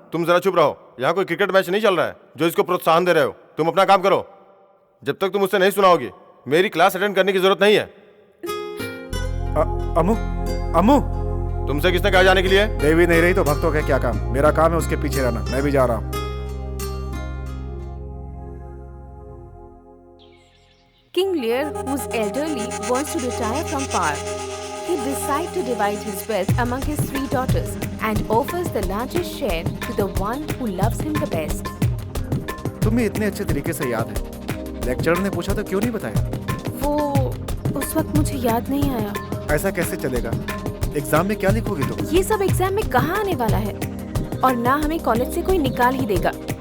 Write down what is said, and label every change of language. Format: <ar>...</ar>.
<hi>तुम जरा चुप रहो, यहाँ कोई क्रिकेट मैच नहीं चल रहा है जो इसको प्रोत्साहन दे रहे हो। तुम अपना काम करो। जब तक तुम मुझसे नहीं सुनाओगी मेरी क्लास अटेंड करने की जरूरत नहीं है। अम्मू, अम्मू। तुमसे किसने कहा जाने के लिए? देवी नहीं रही तो भक्तों का क्या काम? मेरा काम है उसके पीछे रहना, मैं भी जा रहा हूँ।</hi> <en>King Lear, who's elderly, wants to retire from power. He decides to divide his wealth among his 3 daughters and offers the largest share to the one who loves him the best.</en> <hi>तुम्हें इतने अच्छे तरीके से याद है, lecturer ने पूछा तो क्यों नहीं बताया? वो उस वक्त मुझे याद नहीं आया। ऐसा कैसे चलेगा? एग्जाम में क्या लिखोगी तुम? ये सब एग्जाम में कहाँ आने वाला है, और ना हमें कॉलेज से कोई निकाल ही देगा।</hi>